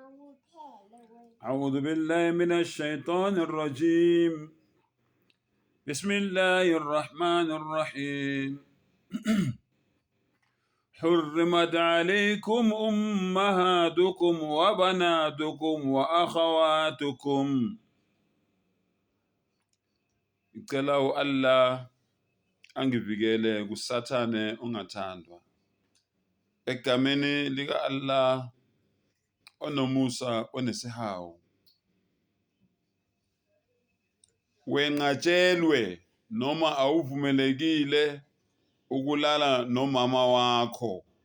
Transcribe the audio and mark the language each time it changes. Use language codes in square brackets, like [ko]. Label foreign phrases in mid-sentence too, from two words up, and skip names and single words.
[ar] أعوذ بالله من الشيطان الرجيم. بسم الله الرحمن الرحيم. حرمت عليكم أمهاتكم وبناتكم وأخواتكم. [zu] Ngicela Allah angivikele kusathane ongathandwa. Egameni lika Allah onomusa onesihawu. Wenqatshelwe noma awuvumelekile ukulala nomama wakho.